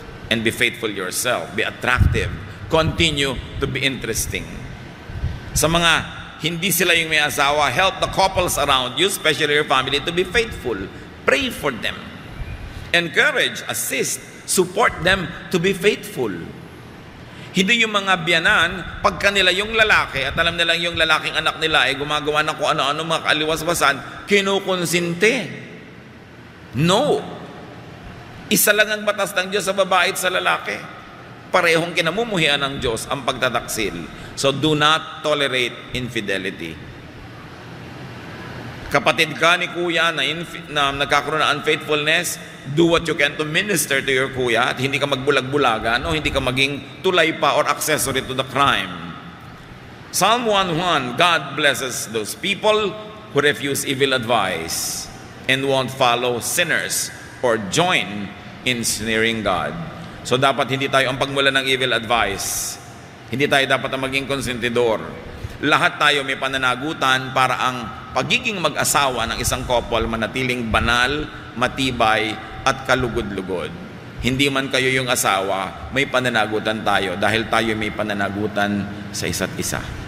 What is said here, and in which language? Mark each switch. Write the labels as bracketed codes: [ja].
[en] And be faithful yourself. Be attractive. Continue to be interesting. [tl] Sa mga hindi sila yung may asawa, [en] help the couples around you, especially your family, to be faithful. Pray for them. Encourage, assist, support them to be faithful. [tl] Hindi yung mga biyanan, pagka nila yung lalaki, at alam nilang yung lalaking anak nila ay gumagawa ng kung ano-ano mga kaliwas-basan, kinukonsinte. No. Isa lang ang batas ng Diyos sa babae at sa lalaki. Parehong kinamumuhian ng Diyos ang pagtataksil. [en] So do not tolerate infidelity. [tl] Kapatid ka ni kuya na nagkakaroon ng unfaithfulness, [en] do what you can to minister to your kuya [tl] at hindi ka magbulag-bulagan o hindi ka maging tulay pa [en] or accessory to the crime. Psalm 1:1, God blesses those people who refuse evil advice and won't follow sinners or join in sneering God. [tl] So dapat hindi tayo ang pagmula ng evil advice. Hindi tayo dapat ang maging konsentidor. Lahat tayo may pananagutan para ang pagiging mag-asawa ng isang couple manatiling banal, matibay, at kalugod-lugod. Hindi man kayo yung asawa, may pananagutan tayo dahil tayo may pananagutan sa isa't isa.